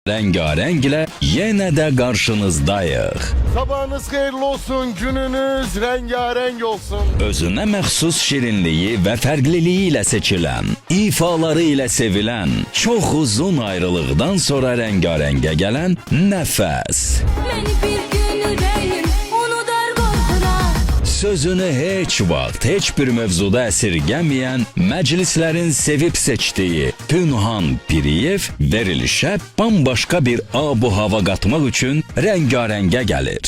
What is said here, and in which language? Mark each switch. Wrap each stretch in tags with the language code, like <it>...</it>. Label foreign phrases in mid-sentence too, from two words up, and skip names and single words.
<tr>Rengarenk ile yine de karşınızdayıq. Sabahınız hayırlı olsun, gününüz rengarenk olsun.</tr> <az>Özünə məxsus şirinliyi və fərqliliyi ilə seçilən, ifaları ilə sevilən, çox uzun ayrılıqdan sonra rengarengə gələn Nəfəs. Məni bir gün ürəyim unudar qorxuna. Sözünü heç vaxt, heç bir mövzuda əsirgəməyən, məclislərin sevib seçdiyi Pünhan Piriyev verilişə bambaşqa bir abu-hava qatmaq üçün rengarengə gəlir.</az>